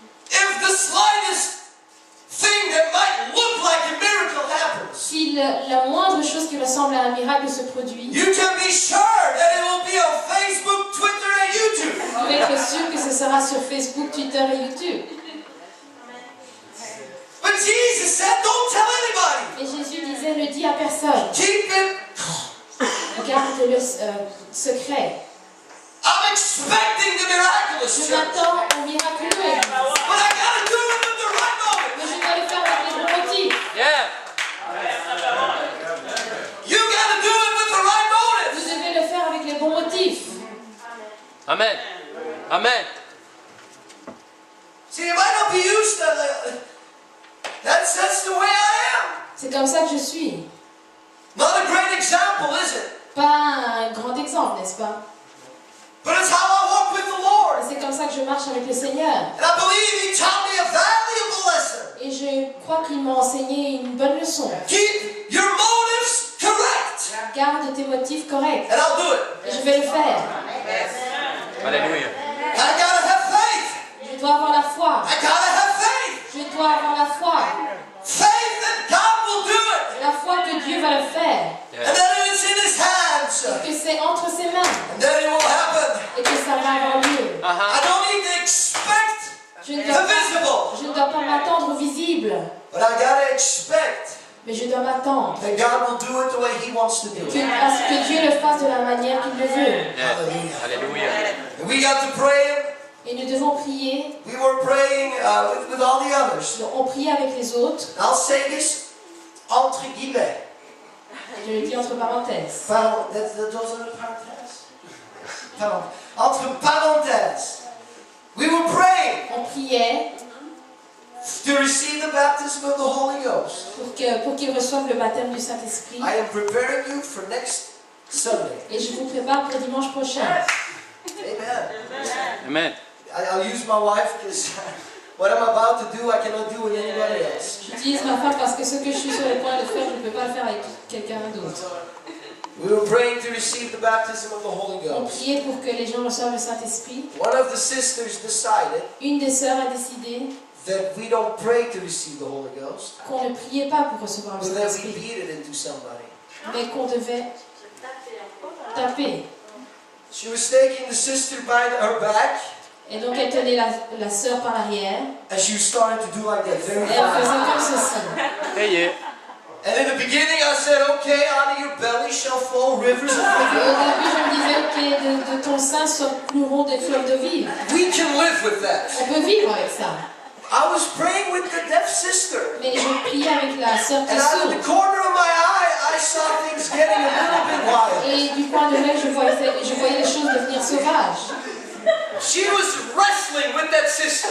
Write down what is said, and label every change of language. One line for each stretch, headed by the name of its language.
English: If the slightest thing that might look like a miracle happens,
French: Si la moindre chose qui ressemble à un miracle se produit,
English: you can be sure that it will be on Facebook, Twitter, and YouTube.
French: vous pouvez être sûr que ce sera sur Facebook, Twitter et YouTube.
English: But Jesus said, don't tell anybody.
French: Et Jésus disait ne dis à personne.
English: Keep it.
French: Garde-le secret.
English: I'm expecting the miraculous, church.
French: m'attends au miraculeux, Église.
English: But I gotta do it with the right motive.
French: Mais je dois le faire avec les bons motifs.
English: Yeah. You gotta do it with the right motive.
French: Vous devez le faire avec les bons motifs. Amen. Amen.
English: See, it might not be used. That's the way I am.
French: C'est comme ça que je suis.
English: Not a great example, is it?
French: Pas un grand exemple, n'est-ce pas?
English: But it's how I walk with the Lord.
French: Et c'est comme ça que je marche avec le Seigneur.
English: And I believe He taught me a valuable lesson.
French: Et je crois qu'il m'a enseigné une bonne leçon.
English: Keep your motives correct.
French: Garde tes motifs corrects.
English: And I'll do it.
French: Et je vais le faire. Alléluia.
English: I gotta have faith.
French: Je dois avoir la foi.
English: I gotta have faith.
French: Je dois avoir la foi.
English: Faith that God will do it.
French: La foi que Dieu va le faire.
English: And then it's in His hands.
French: Et que c'est entre ses mains.
English: And then it will happen.
French: Et que ça va avoir lieu.
English: I don't need to expect
French: Je ne
English: the
French: dois
English: visible.
French: pas m'attendre au visible.
English: But I gotta expect
French: Mais je dois m'attendre
English: that God will do it the way He wants to do it.
French: à ce que Dieu le fasse de la manière qu'il le veut.
English: Yeah. Alléluia. And we got to pray.
French: Et nous devons prier.
English: We were praying with all the others.
French: On prie avec les autres.
English: I'll say this
French: entre guillemets. Je le dis entre parenthèses.
English: Those are the
French: parenthèses. Pardon. Entre parenthèses.
English: We were praying
French: On priait
English: to receive the baptism of the Holy Ghost.
French: pour qu'ils reçoivent le baptême du Saint-Esprit.
English: I am preparing you for next Sunday.
French: Et je vous prépare pour dimanche prochain. Amen. Amen.
English: I'll use my wife because what I'm about to do, I cannot do with anybody else.
French: J'utilise ma femme parce que ce que je suis sur le point de faire, je ne peux pas le faire avec quelqu'un d'autre.
English: We were praying to receive the baptism of the Holy
French: On
English: Ghost.
French: priait pour que les gens reçoivent le Saint-Esprit.
English: One of the sisters decided
French: Une des sœurs a décidé
English: that we don't pray to receive the Holy Ghost,
French: qu'on ne priait pas pour recevoir le
English: but that we
French: Saint-Esprit,
English: beat it into somebody.
French: mais qu'on devait taper.
English: She was taking the sister by her back,
French: Et donc elle tenait la sœur par l'arrière.
English: and she was starting to do like that very
French: Et elle faisait comme ceci. Hey, yeah.
English: And in the beginning I said, okay, out of your belly shall flow rivers of
French: Et
English: living
French: au
English: water.
French: début, je me disais que de ton sein coulleront des fleuves de vie.
English: We can live with that.
French: On peut vivre avec ça.
English: I was praying with the deaf sister,
French: Mais je priais avec la sœur qui
English: and
French: est
English: out of the
French: sourde.
English: corner of my eye, I saw things getting a little bit wild.
French: Et du coin de l'œil, je voyais les choses devenir sauvages.
English: She was wrestling with that sister.